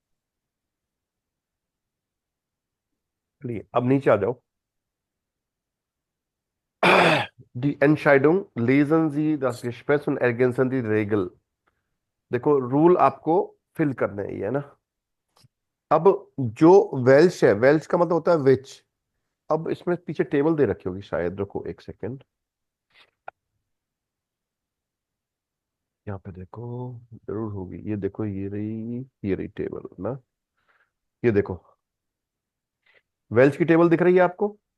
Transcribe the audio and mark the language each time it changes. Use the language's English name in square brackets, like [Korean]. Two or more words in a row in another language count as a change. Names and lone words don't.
[Hindi] चलिए अब नीचे आ जाओ। [German] Die Entscheidung lesen Sie das Gespräch und ergänzen die Regel। [Hindi] देखो रूल आपको फिल करने ही है ना। अब जो वेल्श है, वेल्श का मतलब होता है विच। अब इसमें पीछे टेबल दे रखी होगी शायद, रुको एक सेकेंड, यहाँ पे देखो, जरूर होगी, ये देखो, ये रही टेबल ना, ये देखो वेल्श की टेबल दिख रही है आपको।